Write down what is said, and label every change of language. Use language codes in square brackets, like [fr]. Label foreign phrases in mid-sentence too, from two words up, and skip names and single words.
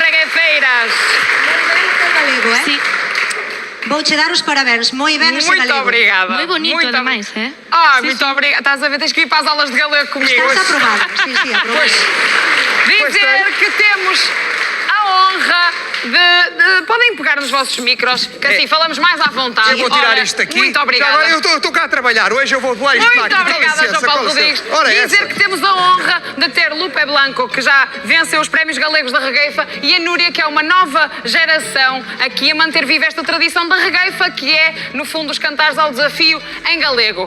[gl] regueifeiras. Galego, Sí, Vouche dar os parabéns, moi ben ese [pt] Muito [gl] galego. [pt] obrigada. [gl] moi bonito [pt] Muito [gl] ademais, [pt] obri- Muito obrigada. Estás a ver, tens que ir para as aulas de galego comigo. [gl] Estás aprobado, sí, aprobado. [pt] Dizer que temos a honra de... Podem pegar nos vossos micros, que assim falamos mais à vontade. Eu vou tirar Ora, isto daqui. Muito Já obrigada. agora eu estou cá a trabalhar. Hoje eu vou voar isto para Muito aqui. Com obrigada, licença, João Paulo com licença. Rodrigues. Ora, Dizer essa. que temos a honra de ter Lupe Blanco, que já venceu os prémios galegos da regueifa, e a Núria, que é uma nova geração aqui a manter viva esta tradição da regueifa, que é, no fundo, os cantares ao desafio em galego.